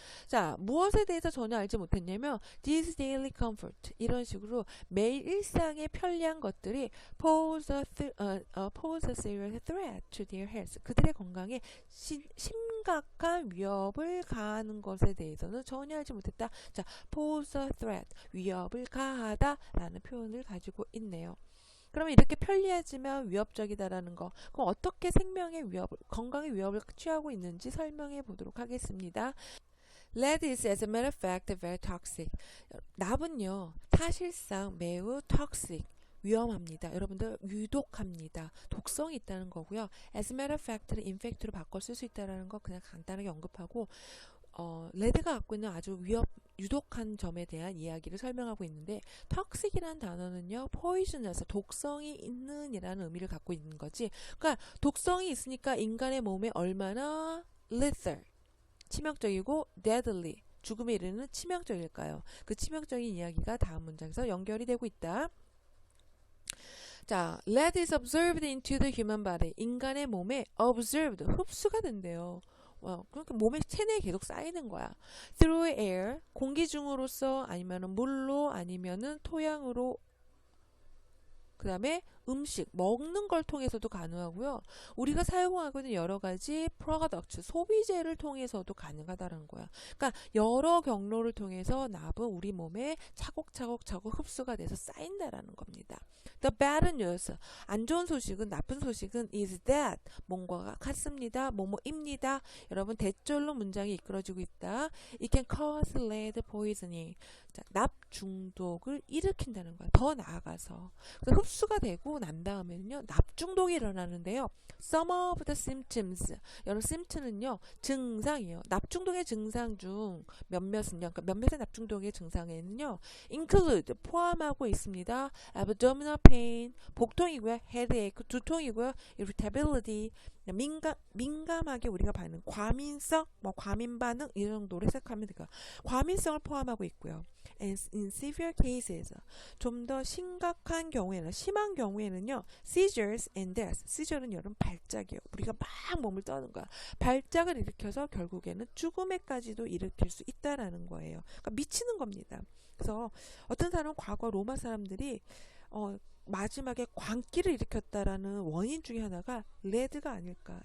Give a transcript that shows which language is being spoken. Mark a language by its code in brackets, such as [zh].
[ko] 자, 무엇에 대해서 전혀 알지 못했냐면 [en] this daily comfort, [ko] 이런 식으로 매일 일상의 편리한 것들이 [en] pose a serious threat to their health, [ko] 그들의 건강에 심각한 위협을 가하는 것에 대해서는 전혀 알지 못했다. 자, [en] pose a threat, [ko] 위협을 가하다 라는 표현을 가지고 있네요. 그러면 이렇게 편리하지만 위협적이다라는 거, 그럼 어떻게 생명의 위협을, 건강의 위협을 취하고 있는지 설명해 보도록 하겠습니다. [en] Lead is, as a matter of fact, very toxic. [ko] 납은요, 사실상 매우 toxic, 위험합니다. 여러분들 유독합니다. 독성이 있다는 거고요. [en] As a matter of fact [ko] 를 in fact로 바꿔 쓸 수 있다는 거 그냥 간단하게 언급하고, 레드가 갖고 있는 아주 유독한 점에 대한 이야기를 설명하고 있는데, 턱식이라는 단어는요, poisonous, 독성이 있는 이라는 의미를 갖고 있는 거지. 그러니까 독성이 있으니까 인간의 몸에 얼마나 lethal, 치명적이고 deadly, 죽음에 이르는 치명적일까요? 그 치명적인 이야기가 다음 문장에서 연결이 되고 있다. [en] 자, lead is absorbed into the human body. [ko] 인간의 몸에 absorbed, 흡수가 된대요. 그러니까 몸에 체내에 계속 쌓이는 거야. [en] Through air, [ko] 공기 중으로서, 아니면은 물로, 아니면은 토양으로, 그 다음에 음식, 먹는 걸 통해서도 가능하고요. 우리가 사용하고 있는 여러 가지 products, 소비재를 통해서도 가능하다는 거야. 그러니까 여러 경로를 통해서 납은 우리 몸에 차곡차곡 흡수가 돼서 쌓인다라는 겁니다. [en] The bad news, [ko] 안 좋은 소식은, 나쁜 소식은 [en] is that, [ko] 뭔가가 같습니다. 뭐뭐입니다. 여러분 대절로 문장이 이끌어지고 있다. [en] It can cause lead poisoning. [ko] 자, 납 중독을 일으킨다는 거야. 더 나아가서. 흡수가 되고 난 다음에는요, 납 중독이 일어나는데요. [en] Some of the symptoms, [ko] 여러분 [en] symptom은요, [ko] 증상이에요. 납 중독의 증상 중 몇몇은요, 그러니까 몇몇의 납 중독의 증상에는요, include, 포함하고 있습니다. [en] abdominal pain, [ko] 복통이고요. [en] headache, [ko] 두통이고요. [en] irritability, [ko] 민감하게 우리가 받는 과민성, 과민 반응 이 정도로 해석하면 될까요? 과민성을 포함하고 있고요. [en] And in severe cases, [ko] 좀 더 심각한 경우에는, 심한 경우에는요, [en] seizures and death. [ko] seizure는 여러분 발작이에요. 우리가 막 몸을 떠는 거야. 발작을 일으켜서 결국에는 죽음에까지도 일으킬 수 있다라는 거예요. 그러니까 미치는 겁니다. 그래서 어떤 사람은 과거 로마 사람들이 마지막에 광기를 일으켰다라는 원인 중에 하나가 레드가 아닐까.